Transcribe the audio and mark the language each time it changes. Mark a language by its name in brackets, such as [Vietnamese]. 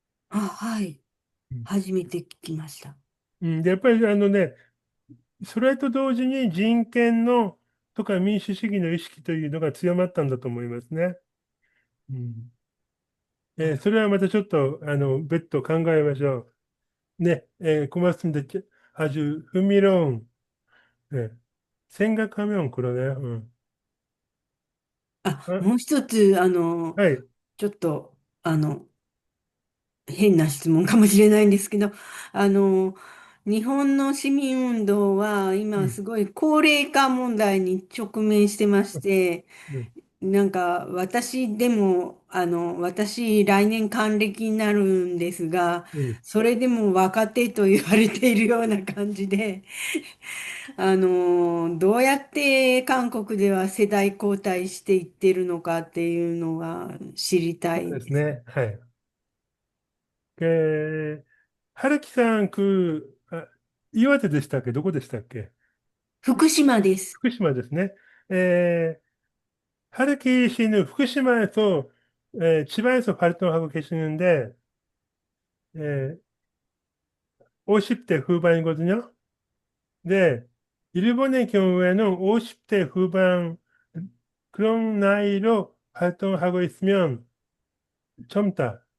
[Japanese] あ、はい。初めて聞きました。うん、で、やっぱりそれと同時に人権のとか民主主義の意識というのが強まったんだと思いますね。うん、あ、それはまたちょっと、別途考えましょう。 [Korean] 네, 고맙습니다. 아주 흥미로운, 네, 생각하면 그러네요. 아, [Japanese] もう一つ、はい、ちょっと、変な質問かもしれないんですけど、あの、日本の市民運動はうん、今すごい高齢化問題に直面してまして、うん、なんか私でも、私来年還暦になるんですが、うん、それでも若手と言われているような感じで、どうやって韓国では世代交代していってるのかっていうのが知りたそういです。ですね。はい。春樹さん、岩手でしたっけ？どこでしたっけ？福島です。福島ですね。 [Korean] 春樹씨는福島에서 지방에서 활동하고 계시는데, 에, 50대 후반이거든요. 네, 일본의 경우에는 50대 후반 그런 나이로 활동하고 있으면 젊다.